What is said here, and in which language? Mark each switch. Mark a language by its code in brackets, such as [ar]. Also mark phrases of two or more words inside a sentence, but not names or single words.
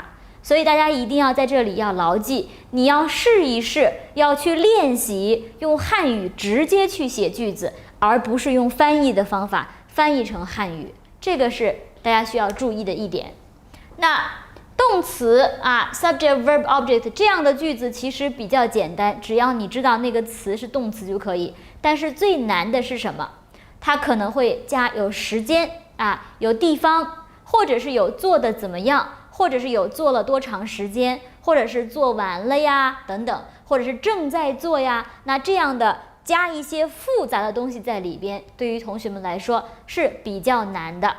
[zh] 所以大家一定要在這裡要牢記，你要試一試，要去練習用漢語直接去寫句子，而不是用翻譯的方法翻譯成漢語，這個是大家需要注意的一點。那動詞 [en] subject verb object [zh] 這樣的句子其實比較簡單，只要你知道那個詞是動詞就可以。但是最難的是什麼？它可能會加有時間有地方，或者是有做的怎麼樣，或者是有做了多長時間，或者是做完了呀等等，或者是正在做呀。那這樣的加一些複雜的東西在裡邊，對於同學們來說是比較難的。